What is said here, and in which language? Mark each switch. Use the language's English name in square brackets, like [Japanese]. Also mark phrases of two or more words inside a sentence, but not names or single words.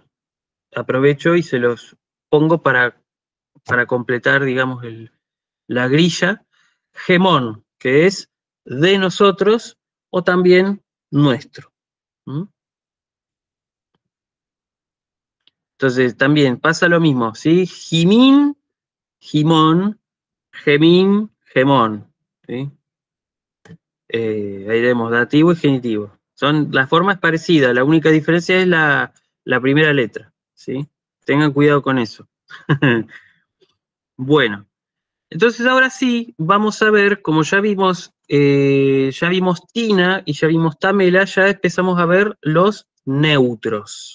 [Spanish] Aprovecho y se los pongo para completar, digamos, la grilla. Gemón, que es de nosotros o también nuestro. Entonces también pasa lo mismo, ¿sí? [Greek] ὑμῖν, ὑμῶν, ἡμῖν, ἡμῶν. [Spanish] ¿Sí? Ahí vemos dativo y genitivo. La forma es parecida, la única diferencia es la primera letra. ¿Sí? Tengan cuidado con eso. Bueno, entonces ahora sí vamos a ver, como ya vimos Tina y ya vimos Tamela, ya empezamos a ver los neutros.